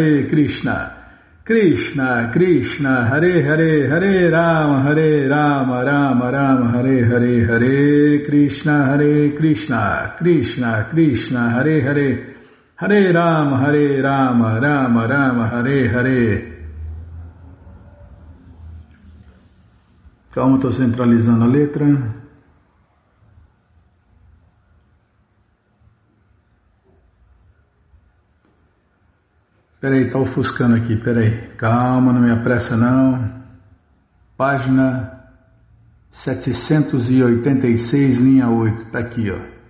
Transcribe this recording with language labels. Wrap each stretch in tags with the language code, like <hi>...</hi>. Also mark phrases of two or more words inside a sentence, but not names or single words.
<sa>Krishna Krishna Hare Hare Hare Rama Rama Rama Hare Hare Hare Krishna Krishna Krishna Hare Hare Hare Rama Rama Rama Hare Hare.</sa> <pt>Calma, estou centralizando a letra. Peraí, está ofuscando aqui, peraí. Calma, não me apressa não. Página 786, linha 8, está aqui, ó.</pt>